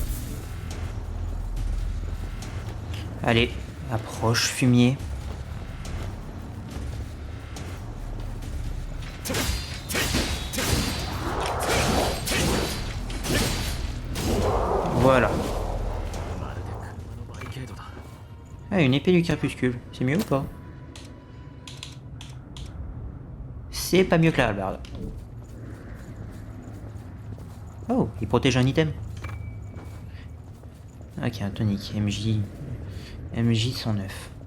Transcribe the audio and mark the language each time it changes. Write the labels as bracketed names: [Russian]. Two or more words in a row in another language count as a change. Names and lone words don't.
[French] Allez, approche, fumier. Voilà. [Japanese] まるで車のバリケードだ。 [French] Ah, une épée du crépuscule. C'est mieux ou pas? C'est pas mieux que la hallebarde. Oh, il protège un item. Ok, un tonique. MJ 109.